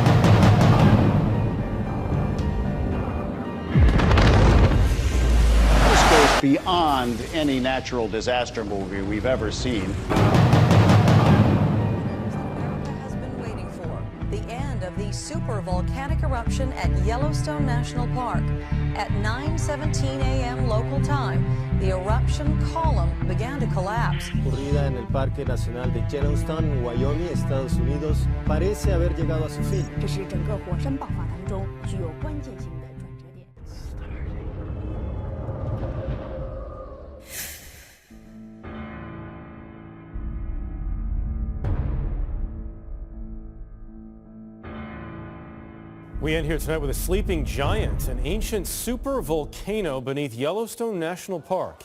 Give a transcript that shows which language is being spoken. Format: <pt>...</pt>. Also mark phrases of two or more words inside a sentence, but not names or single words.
<en>This goes beyond any natural disaster movie we've ever seen. America has been waiting for the end of the super volcanic eruption at Yellowstone National Park. At 9:17 a.m. local time, the eruption column began to collapse.</en> <es>Ocurrida en el Parque Nacional de Yellowstone, Wyoming, Estados Unidos, parece haber llegado a su fin.</es> <zh>这是整个火山爆发当中具有关键性的转折点。</zh> <en>We end here tonight with a sleeping giant, an ancient super volcano beneath Yellowstone National Park.</en>